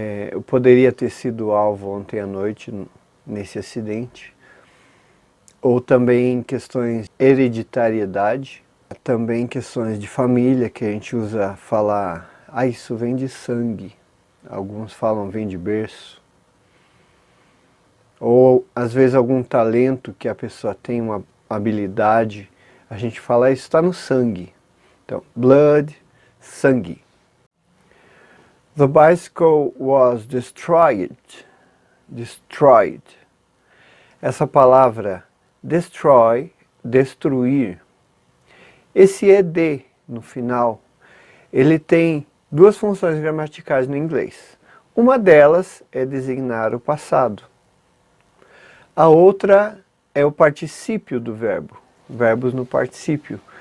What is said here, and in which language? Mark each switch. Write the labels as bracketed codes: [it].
[pt] eu poderia ter sido alvo ontem à noite nesse acidente, ou também questões de hereditariedade, também questões de família, que a gente usa falar, isso vem de sangue, alguns falam vem de berço, ou às vezes algum talento que a pessoa tem, uma habilidade, a gente fala, isso está no sangue. Então, blood, sangue. [en] The bicycle was destroyed. Destroyed. [pt] Essa palavra destroy, destruir, esse ed no final, ele tem duas funções gramaticais no inglês. Uma delas é designar o passado. A outra é o particípio do verbo, verbos no particípio.